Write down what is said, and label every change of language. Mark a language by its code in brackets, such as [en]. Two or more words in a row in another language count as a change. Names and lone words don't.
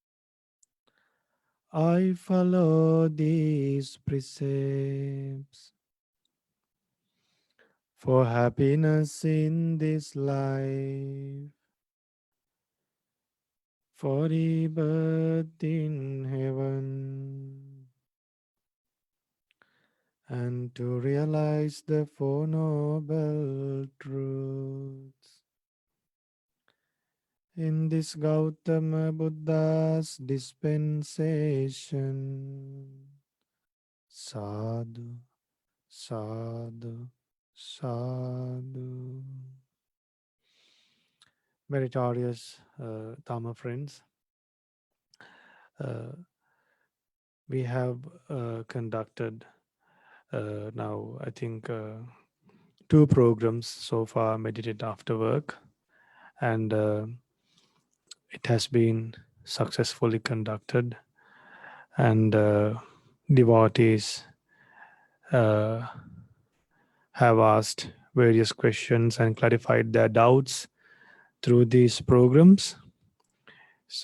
[en] I follow these precepts for happiness in this life, for rebirth in heaven, and to realize the Four Noble Truths. In this Gautama Buddha's dispensation, [pi] sadhu, sadhu, sadhu. [en] Meritorious Dhamma friends, we have conducted now, I think, 2 programs so far, Meditate After Work, and it has been successfully conducted, and devotees have asked various questions and clarified their doubts through these programs.